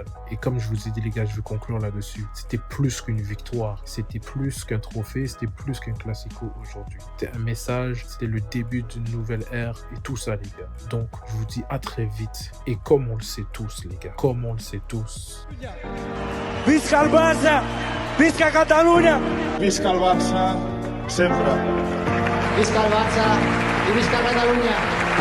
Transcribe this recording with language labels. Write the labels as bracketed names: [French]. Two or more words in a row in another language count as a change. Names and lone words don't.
[French] Et comme je vous ai dit, les gars, je vais conclure là-dessus. C'était plus qu'une victoire. C'était plus qu'un trophée. C'était plus qu'un classico aujourd'hui. C'était un message. C'était le début d'une nouvelle ère et tout ça, les gars. Donc, je vous dis à très vite. Et comme on le sait tous, les gars, comme on le sait tous. [Catalan] Visca el Barça! Visca Catalunya! Visca el Barça, sempre. Visca el Barça i visca Catalunya!